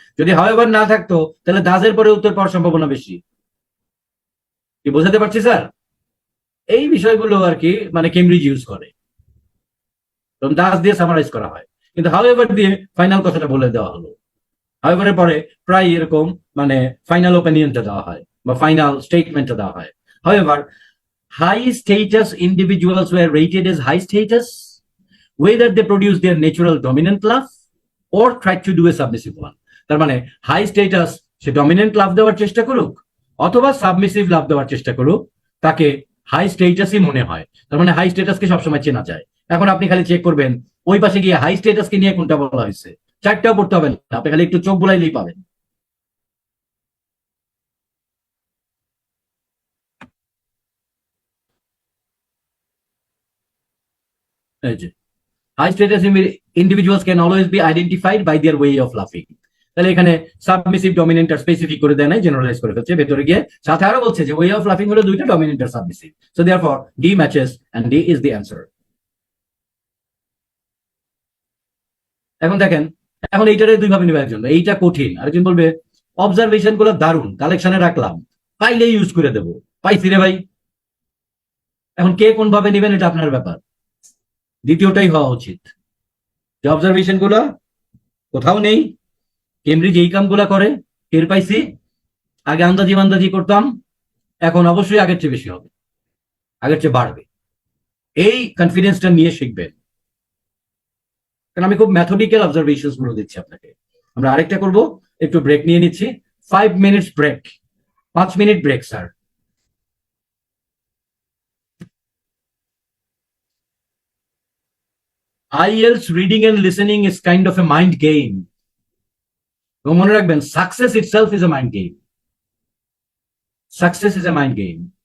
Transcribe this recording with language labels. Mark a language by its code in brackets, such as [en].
[bn] যদি হাওয়েভার না থাকতো, তাহলে দাসের পরে উত্তর পাওয়ার সম্ভাবনা বেশি। কি বোঝাতে পারছি স্যার? এই বিষয়গুলো আর কি মানে কেমব্রিজ ইউজ করে, কারণ দাস দিয়ে সামারাইজ করা হয়, কিন্তু হাওয়েভার দিয়ে ফাইনাল কথাটা বলে দেওয়া হলো। হাওয়েভারের পরে প্রায় এরকম মানে ফাইনাল ওপিনিয়নটা দেওয়া হয় বা ফাইনাল স্টেটমেন্টটা দেওয়া হয়। [en] However high status individuals were rated as high status whether they produce their natural dominant laugh or tried to do a submissive one. [bn] তার মানে হাই স্টেটাস সে ডমিনেন্ট লাভ দেওয়ার চেষ্টা করুক অথবা সাবমিসিভ লাভ দেওয়ার চেষ্টা করুক, তাকে হাই স্টেটাসই মনে হয়। তার মানে হাই স্টেটাসকে সবসময় চেনা যায়। এখন আপনি খালি চেক করবেন ওই পাশে গিয়ে হাই স্টেটাসকে নিয়ে কোনটা বলা হয়েছে, চারটাও পড়তে হবে না, আপনি খালি একটু চোখ বুলাইলেই পাবেন। এই যে [en] high status individuals can always be identified by their way of laughing. [bn] তাহলে এখানে সাবমিসিভ ডমিনেন্ট আর স্পেসিফিক করে দেয় নাই, জেনারেলাইজ করে ফেলছে ভেতরে গিয়ে। সাথে আরো বলছে যে ওয়ে অফ লাফিং হলো দুইটা, dominant আর submissive. [en] So therefore D matches and D is the answer. [bn] এখন দেখেন, এখন এইটারে দুই ভাবে নিবে একজন, এইটা কঠিন, আরেকজন বলবে অবজারভেশন গুলো দারুণ, কালেকশনে রাখলাম, পাইলে ইউজ করে দেবো। পাইছি রে ভাই। এখন কে কোন ভাবে নিবেন এটা আপনার ব্যাপার। দ্বিতীয়টাই হওয়া উচিত, যে অবজারভেশন গুলো কোথাও নেই, কেমব্রিজ এই কামগুলা করে, টের পাইছি। আগে আন্দাজি মান্দাজি করতাম, এখন অবশ্যই আগের চেয়ে বেশি হবে, আগের চেয়ে বাড়বে। এই কনফিডেন্সটা নিয়ে শিখবেন, কারণ আমি খুব ম্যাথডিক্যাল অবজারভেশন গুলো দিচ্ছি আপনাকে। আমরা আরেকটা করব, একটু ব্রেক নিয়ে নিচ্ছি, 5 minutes break, 5 minute break sir. [en] IELTS reading and listening is kind of a mind game. [bn] এবং মনে রাখবেন, [en] Success itself is a mind game. Success is a mind game.